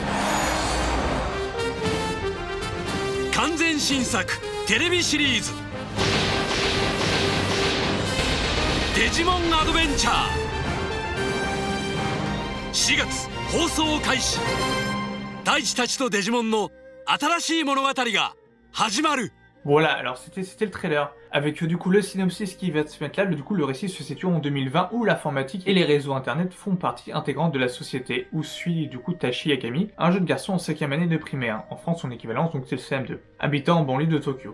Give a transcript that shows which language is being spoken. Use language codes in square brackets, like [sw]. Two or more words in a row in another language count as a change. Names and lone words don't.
[ja] 完全新作テレビシリーズデジモンアドベンチャー4月放送開始大地たちとデジモンの新しい物語が始まる [fr] Voilà, alors c'était le trailer, avec du coup le synopsis qui va se mettre là, du coup le récit se situe en 2020 où l'informatique et les réseaux internet font partie intégrante de la société, où suit du coup Tachi Yagami, un jeune garçon en 5e année de primaire, en France son équivalence donc c'est le CM2, habitant en banlieue de Tokyo.